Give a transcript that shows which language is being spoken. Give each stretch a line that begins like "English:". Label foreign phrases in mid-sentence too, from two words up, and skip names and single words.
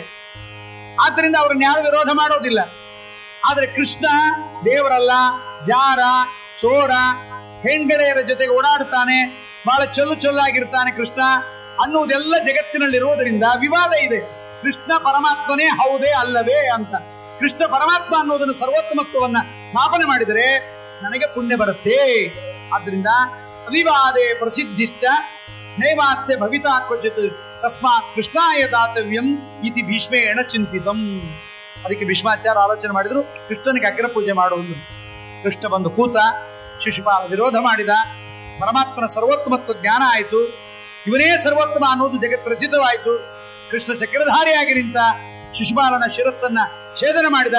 Kannada: ಆದ್ದರಿಂದ ಅವ್ರನ್ನ ಯಾರು ವಿರೋಧ ಮಾಡೋದಿಲ್ಲ. ಆದ್ರೆ ಕೃಷ್ಣ ದೇವರಲ್ಲ, ಜಾರ, ಚೋರ, ಹೆಣ್ಗೆಳೆಯರ ಜೊತೆಗೆ ಓಡಾಡ್ತಾನೆ, ಬಹಳ ಚೊಲ್ಲಾಗಿರ್ತಾನೆ ಕೃಷ್ಣ ಅನ್ನುವುದೆಲ್ಲ ಜಗತ್ತಿನಲ್ಲಿರುವುದರಿಂದ ವಿವಾದ ಇದೆ. ಕೃಷ್ಣ ಪರಮಾತ್ಮನೇ ಹೌದೇ ಅಲ್ಲವೇ ಅಂತ. ಕೃಷ್ಣ ಪರಮಾತ್ಮ ಅನ್ನೋದನ್ನು ಸರ್ವೋತ್ತಮತ್ವವನ್ನ ಸ್ಥಾಪನೆ ಮಾಡಿದರೆ ನನಗೆ ಪುಣ್ಯ ಬರುತ್ತೆ.
Sanskrit: ಆದ್ರಿಂದ ಅವಿವಾದೇ ಪ್ರಸಿದ್ಧಿಶ್ಚ ನೈವಾಸ್ಯ ಭವಿತಾ ಕ್ವಚಿತ್ ತಸ್ಮಾತ್ ಕೃಷ್ಣಾಯ ದಾತವ್ಯಂ ಇತಿ ಭೀಷ್ಮೇಣ ಚಿಂತಿತಂ.
Kannada: ಅದಕ್ಕೆ ಭೀಷ್ಮಾಚಾರ್ಯ ಆಲೋಚನೆ ಮಾಡಿದ್ರು, ಕೃಷ್ಣನಿಗೆ ಅಗ್ರ ಪೂಜೆ ಮಾಡುವುದು. ಕೃಷ್ಣ ಬಂದು ಕೂತ, ಶಿಶುಪಾಲ ವಿರೋಧ ಮಾಡಿದ, ಪರಮಾತ್ಮನ ಸರ್ವೋತ್ತಮತ್ವ ಜ್ಞಾನ ಆಯಿತು, ಇವನೇ ಸರ್ವೋತ್ತಮ ಅನ್ನೋದು ಜಗತ್ ರಚಿತವಾಯಿತು. ಕೃಷ್ಣ ಚಕ್ರಧಾರಿಯಾಗಿ ನಿಂತ, ಶಿಶುಪಾಲನ ಶಿರಸ್ಸನ್ನ ಛೇದನ ಮಾಡಿದ.